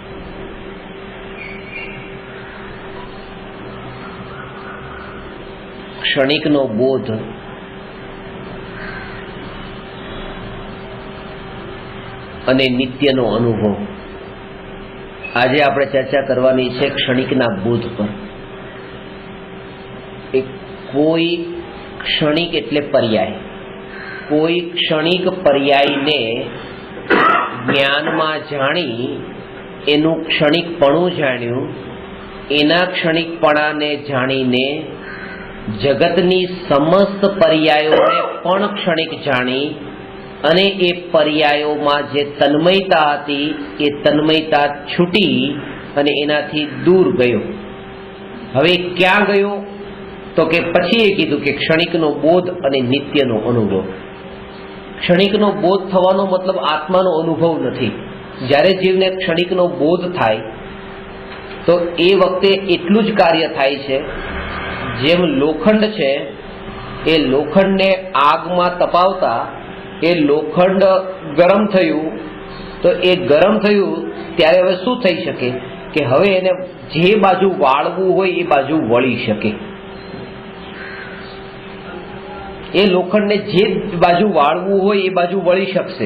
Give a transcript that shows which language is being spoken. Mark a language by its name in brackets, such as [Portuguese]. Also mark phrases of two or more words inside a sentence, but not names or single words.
[Gujarati] ક્ષણિકનો બોધ અને નિત્યનો અનુભવ। આજ આપણે ચર્ચા કરવાની છે ક્ષણિકના બોધ પર। કોઈ ક્ષણિક એટલે પર્યાય, કોઈ ક્ષણિક પર્યાય ને જ્ઞાન માં જાણી એનુ ક્ષણિકપણુ જાણ્યુ, એના ક્ષણિકપણા ને જાણીને જગતની સમસ્ત પર્યાયોને પણ ક્ષણિક જાણી અને એ પર્યાયોમાં જે તન્મયતા હતી એ તન્મયતા છૂટી અને એનાથી દૂર ગયો। હવે ક્યા ગયો? તો કે પછી એ કીધું કે ક્ષણિકનો બોધ અને નિત્યનો અનુભવ। ક્ષણિકનો બોધ થવાનો મતલબ આત્માનો અનુભવ નથી। જ્યારે જીવને ક્ષણિકનો બોધ થાય તો એ વખતે एटલું જ કાર્ય થાય છે। જેમ લોખંડ છે એ લોખંડને આગમાં તપાવતા એ લોખંડ ગરમ થયું તો એ ગરમ થયું ત્યારે હવે શું થઈ શકે કે હવે એને જે બાજુ વાળવું હોય એ બાજુ વળી શકે। એ લોખંડને જે બાજુ વાળવું હોય એ બાજુ વળી શકશે।